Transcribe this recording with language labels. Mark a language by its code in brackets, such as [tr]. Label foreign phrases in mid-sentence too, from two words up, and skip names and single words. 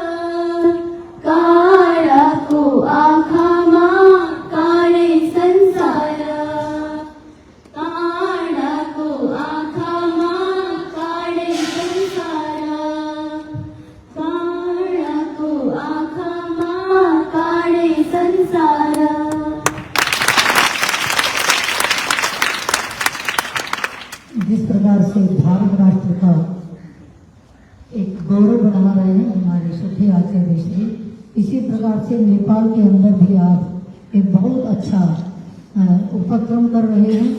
[ne] काँडाको आँखामा काँडै संसार, काँडाको आँखामा काँडै संसार, काँडाको आँखामा काँडै संसार। [hi] जिस प्रकार से भारत राष्ट्र का एक गौरव बढ़ा रहे हैं हमारे श्रद्धेय आचार्य श्री, इसी प्रकार से नेपाल के अंदर भी आप एक बहुत अच्छा उपक्रम कर रहे हैं।